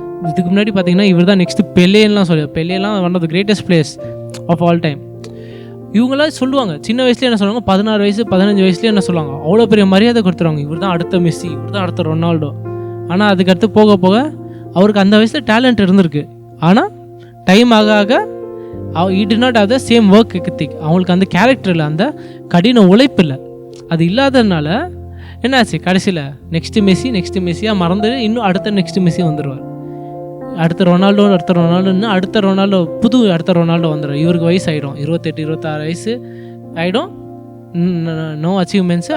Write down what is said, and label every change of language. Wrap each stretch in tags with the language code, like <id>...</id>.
<ta>இதுக்கு முன்னாடி பார்த்தீங்கன்னா இவர் தான் நெக்ஸ்ட்டு பெலேலாம் சொல்லுவாங்க. பெலேலாம்</ta> <en>One of the greatest players of all time.</en> <ta>இவங்களாம் சொல்லுவாங்க, சின்ன வயசுலேயே என்ன சொல்லுவாங்க, 16 வயசு 15 வயசுலேயே என்ன சொல்லுவாங்க, அவ்வளோ பெரிய மரியாதை கொடுத்துருவாங்க. இவர் தான் அடுத்த மெஸ்ஸி, இவர் தான் அடுத்த ரொனால்டோ. ஆனால் அதுக்கடுத்து போக போக அவருக்கு அந்த வயசில் டேலண்ட் இருந்திருக்கு. ஆனால் டைம் ஆக ஆக</ta> <en>he did not have the same work ethic.</en> <ta>அவங்களுக்கு அந்த கேரக்டர் இல்லை, அந்த கடின உழைப்பு இல்லை. அது இல்லாததுனால என்னாச்சு, கடைசியில் நெக்ஸ்ட்டு மெஸ்ஸியாக மறந்துட்டு இன்னும் அடுத்த நெக்ஸ்ட்டு மெஸ்ஸி வந்துடுவார். அடுத்த ரொனால்டோ அடுத்த ரொனால்டோ வந்துடும். இவருக்கு வயசு ஆகிடும், 28 26 வயசு ஆகிடும், நோ அச்சீவ்மெண்ட்ஸு.</ta>